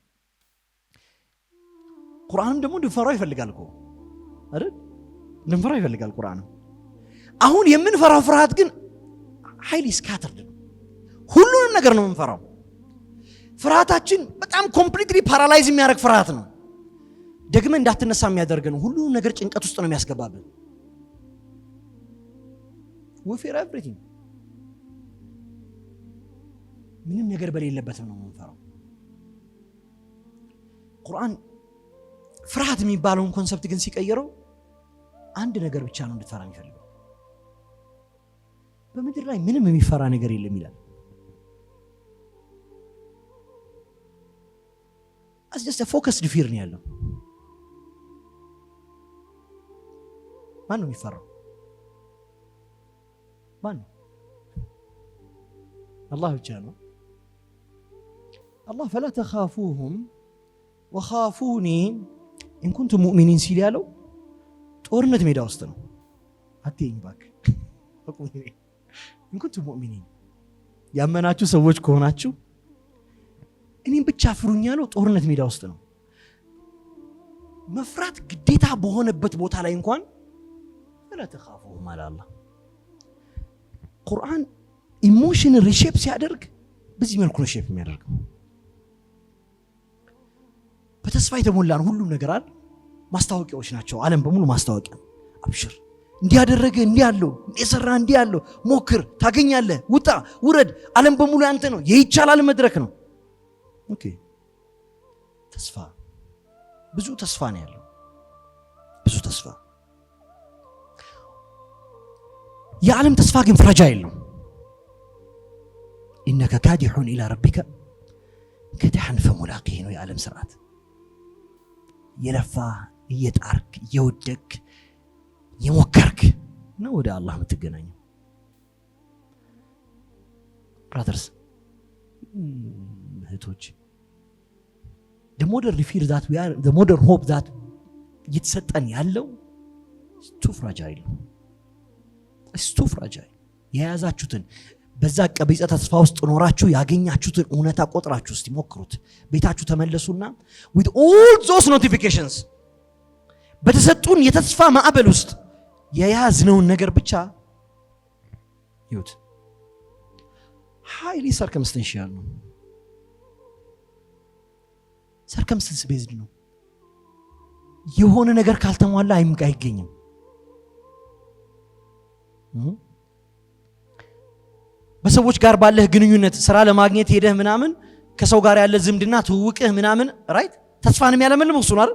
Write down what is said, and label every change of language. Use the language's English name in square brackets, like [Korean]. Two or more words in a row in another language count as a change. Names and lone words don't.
[Amharic] ቁርአንም ደግሞ እንድንፈራው ይፈልጋል እኮ አይደል እንድንፈራው ይፈልጋል ቁርአን አሁን የምንፈራው ፍርሃት ግን ኃይል ስካተርድ ነው ሁሉንም ነገር ነው የምንፈራው ፍርሃታችን በጣም [English] completely paralyze [Amharic] የሚያደርግ ፍርሃት ነው ደግመህ እንዳትነሳ የሚያደርግ ነው ሁሉንም ነገር ጭንቀት ውስጥ ነው የሚያስገባብን [English] we fear everything [Amharic] ምንም ነገር በሌለበት ነው የምንፈራው ቁርአን ፍርሃት የሚባለውን ኮንሰፕት ግን ሲቀየረው አንድ ነገር ብቻ ነው እንድትፈራ የሚፈልገው በምድር ላይ ምንም የሚፈራ ነገር የለም ይላል [English] as just a focused fear [Amharic] ነው ያለው ማን ነው የሚፈራው ማን አላህ ብቻ ነው አላህ [Arabic] فلا تخافوهم وخافوني إن كنتم مؤمنين [Amharic] ሲል ያለው ጦርነት ሜዳ ውስጥ ነው አትይኝ ባክ [Arabic] إن كنتم مؤمنين [Amharic] ያመናችሁ ሰዎች ከሆናችሁ እኔን ብቻ ፍሩኝ ያለው ጦርነት ሜዳ ውስጥ ነው መፍራት ግዴታ በሆነበት ቦታ ላይ እንኳን [Arabic] فلا تخافوهم على الله [Amharic] ቁርአን [English] emotion reshape [Amharic] ሲያደርግ በዚህ መልኩ ነው ሼፕ የሚያደርገው በተስፋ የተሞላ ነው ሁሉም ነገር አይደል ማስታወቂያዎች ናቸው ዓለም በሙሉ ማስታወቂያ አብሽር እንዲያደረገ እንዲያለው የሰራ እንዲያለው ሞክር ታገኛለህ ውጣ ውረድ ዓለም በሙሉ ያንተ ነው የይቻላል መድረክ ነው ኦኬ ተስፋ ብዙ ተስፋ ነው ያለው ብዙ ተስፋ የዓለም ተስፋ ግን ፍራጃይል ነው [Arabic] إنك كادح إلى ربك كدحا فملاقيه [Amharic] ነው የዓለም ስርዓት የለፋ እየጣርክ እየወደክ የሞከርክ ነው ወደ አላህ የምትገናኘው ብራዘርስ እህቶች [English] the modern fear that we are, the modern hope that [Amharic] እየተሰጠን ያለው [English] too fragile. It's too fragile. [Amharic] የያዛችሁትን በዛ ቀቢጸ ተስፋ ውስጥ ኖራችሁ ያገኛችሁትን እውነታ ቆጥራችሁ እስቲ ሞክሩት። ቤታችሁ ተመለሱና [English] with all those notifications [Amharic] በተሰጡን የተስፋ ማዕበል ውስጥ የያዝነውን ነገር ብቻ ይሁት [English] highly circumstantial [Amharic] ነው። [English] circumstance based [Amharic] ነው። የሆነ ነገር ካልተሟላ አይገኝም። በሰዎች ጋር ባለህ ግንኙነት ስራ ለማግኘት ሄደህ ምናምን ከሰው ጋር ያለ ዝምድና ትውውቅህ ምናምን ራይት ተስፋን የሚያለመልም እሱ ነው አይደል?